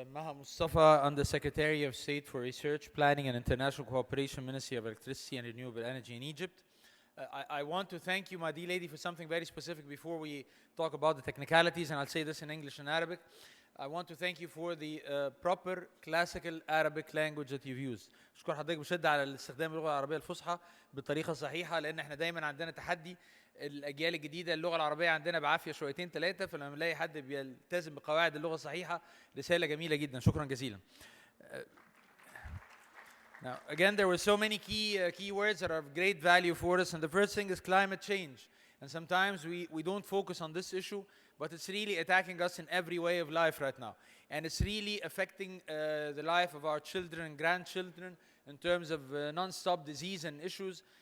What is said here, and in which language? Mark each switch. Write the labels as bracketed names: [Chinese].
[English] Maha Mustafa, Undersecretary of State for Research, Planning and International Cooperation, Ministry of Electricity and Renewable Energy in Egypt. I want to thank you, my dear lady, for something very specific before we talk about the technicalities, and I'll say this in English and Arabic. I want to thank you for the proper classical Arabic language that you've used. [Arabic] أشكر حضرتك بشدة على استخدام اللغة العربية الفصحى بالطريقة الصحيحة، لأن احنا دايما عندنا تحدي الأجيال الجديدة اللغة العربية عندنا بعافية شويتين ثلاثة، فلما نلاقي حد بيلتزم بقواعد اللغة الصحيحة رسالة جميلة جدا. شكرا جزيلا. [English] Now, again, there were so many key words that are of great value for us, and the first thing is climate change. And sometimes we don't focus on this issue, but it's really attacking us in every way of life right now. And it's really affecting the life of our children and grandchildren in terms of non-stop disease and issues.